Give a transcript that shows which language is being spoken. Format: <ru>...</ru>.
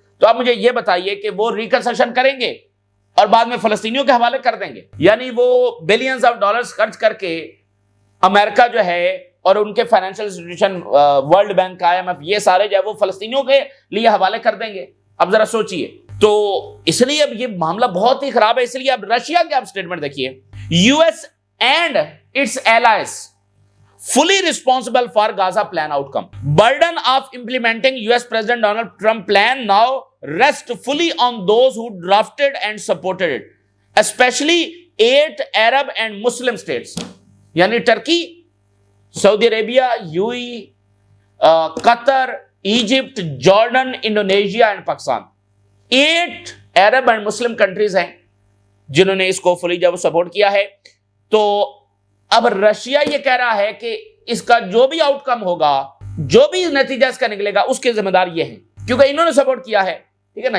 <ur>تو آپ مجھے یہ بتائیے کہ وہ ریکنسٹرکشن کریں گے اور بعد میں فلسطینیوں کے حوالے کر دیں گے؟ یعنی وہ بلینز آف ڈالرز خرچ کر کے امریکہ جو ہے اور ان کے financial institution world bank IMF یہ سارے جو ہے وہ فلسطینیوں کے لیے حوالے کر دیں گے. اب ذرا سوچئے. تو اس لیے اب یہ معاملہ بہت ہی خراب ہے. اس لیے اب رشیا کے آپ سٹیٹمنٹ دیکھیے.</ur> <en>US and its allies fully responsible for Gaza plan outcome. Burden of implementing US President Donald Trump plan now rests fully on those who drafted and supported it, especially 8 Arab and Muslim states.</en> <ur>یعنی Turkey, Saudi Arabia, UAE, Qatar, Egypt, Jordan, Indonesia and Pakistan. 8 Arab and Muslim countries ہیں جنہوں نے اس کو فلی جب support کیا ہے. تو اب رشیا یہ کہہ رہا ہے کہ اس کا جو بھی آؤٹ کم ہوگا, جو بھی نتیجہ اس کا نکلے گا, اس کے ذمہ دار یہ ہیں کیونکہ انہوں نے سپورٹ کیا ہے. ٹھیک ہے نا.</ur>